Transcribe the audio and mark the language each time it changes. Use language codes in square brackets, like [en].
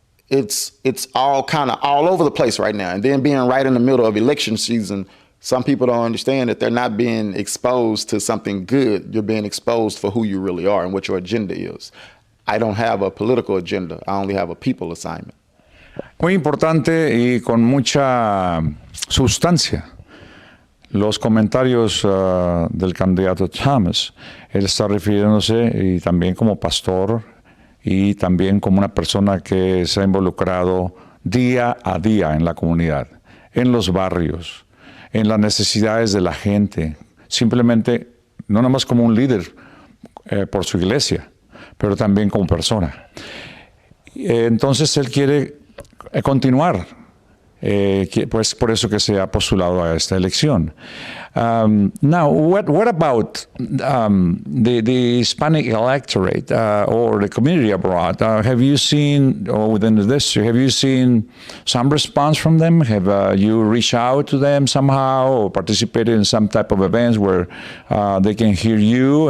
[en] It's all kind of all over the place right now. And then being right in the middle of election season, some people don't understand that they're not being exposed to something good. You're being exposed for who you really are and what your agenda is. I don't have a political agenda. I only have a people assignment. [es] Muy importante y con mucha sustancia los comentarios del candidato Thomas. Él está refiriéndose y también como pastor y también como una persona que se ha involucrado día a día en la comunidad, en los barrios, en las necesidades de la gente, simplemente no nada más como un líder por su iglesia, pero también como persona. Entonces él quiere continuar, pues por eso que se ha postulado a esta elección. [en] Now, what about the Hispanic electorate or the community abroad? Have you seen, or within the district, have you seen some response from them? Have you reached out to them somehow or participated in some type of events where they can hear you?